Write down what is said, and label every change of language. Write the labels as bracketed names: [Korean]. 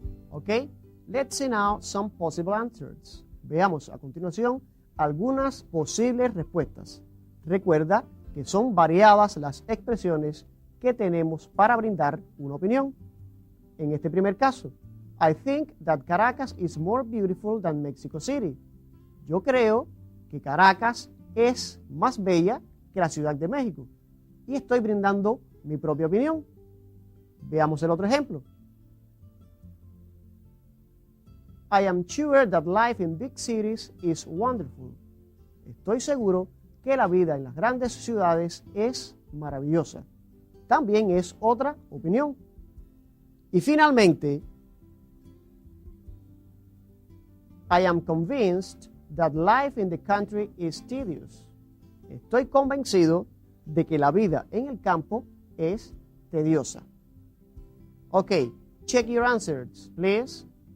[English] Okay, let's see now some possible answers. [Spanish] Veamos a continuación algunas posibles respuestas. Recuerda que son variadas las expresiones que tenemos para brindar una opinión. En este primer caso, [English] I think that Caracas is more beautiful than Mexico City. [Spanish] Yo creo que Caracas es más bella que la Ciudad de México. Y estoy brindando mi propia opinión. Veamos el otro ejemplo. [English] I am sure that life in big cities is wonderful. [Spanish] Estoy seguro que la vida en las grandes ciudades es maravillosa. También es otra opinión. Y finalmente, [English] I am convinced that life in the country is tedious. [Spanish] Estoy convencido de que la vida en el campo es tediosa. [English] Okay, check your answers, please.